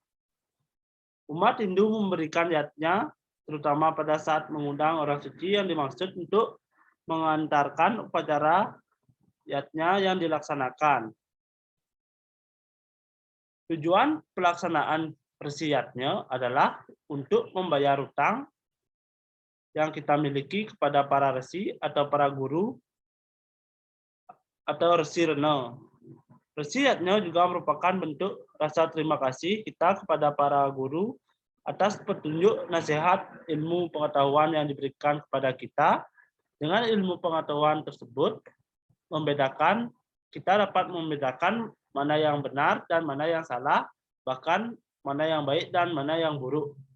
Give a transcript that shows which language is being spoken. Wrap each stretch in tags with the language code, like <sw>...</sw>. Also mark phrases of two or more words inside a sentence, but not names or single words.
<id>Umat Hindu memberikan yatnya terutama pada saat mengundang orang suci yang dimaksud untuk mengantarkan upacara yatnya yang dilaksanakan. Tujuan pelaksanaan resi yatnya adalah untuk membayar hutang yang kita miliki kepada para resi atau para guru atau resi rena. Resi yatnya juga merupakan bentuk rasa terima kasih kita kepada para guru atas petunjuk nasihat ilmu pengetahuan yang diberikan kepada kita. Dengan ilmu pengetahuan tersebut kita dapat membedakan mana yang benar dan mana yang salah, bahkan mana yang baik dan mana yang buruk.</id>